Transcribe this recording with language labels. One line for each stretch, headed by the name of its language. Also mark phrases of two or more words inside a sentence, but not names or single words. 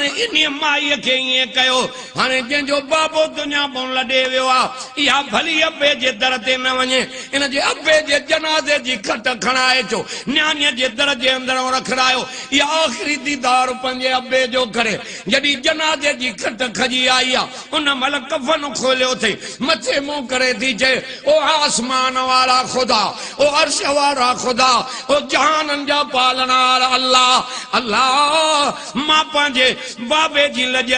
Sindhi: इन माईअ खे ईअं कयो हाणे जंहिंजो बाबो दुनिया मां लॾे वियो आहे इहा भली अबे जे दर ते न वञे इन जे अबे जे जनाज़े जी खट खणाए अचो न्याणीअ जे दर जे अंदरों रखरायो इहा आख़िरी दीदार पंहिंजे अबे जो करे जॾहिं जनाज़े जी खट खजी आई आहे उन महिल कफन खोलियो थे मथे मुंह करे थी चए ओ आसमान वाला खुदा ओ अर्श वाला खुदा ओ जहानन जा पालनार अल्लाह अल्लाह मां पंहिंजे बाबे जी लॼ